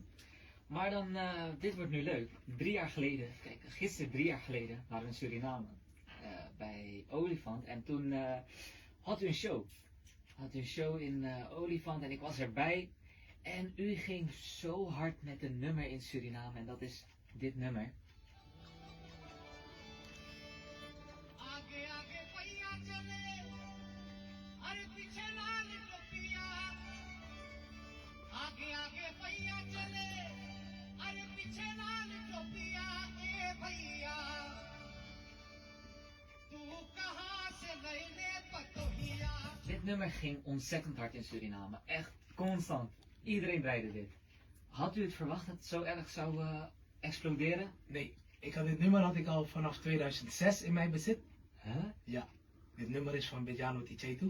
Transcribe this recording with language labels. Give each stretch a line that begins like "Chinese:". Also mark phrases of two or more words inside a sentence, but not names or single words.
Dutch: Maar dan, dit wordt nu leuk. 3 jaar geleden, kijk, gisteren 3 jaar geleden waren we in Suriname. Bij Olifant. En toen had u een show. Had u een show in Olifant en ik was erbij. En u ging zo hard met een nummer in Suriname. En dat is dit nummer.
Bhojpuri: आगे आगे पहिया चले अरे पीछे लाल टोपिया आगे आगे पहिया चले अरे पीछे लाल टोपिया ए भैया तू कहाँ से लैले पतोहिया
Dutch: Dit nummer ging ontzettend hard in Suriname. Echt constant. Iedereen draaide dit. Had u het verwacht dat het zo erg zou exploderen? Nee, dit nummer had ik al vanaf 2006 in mijn bezit. Huh? Ja, dit nummer is van Bejano Tichetu.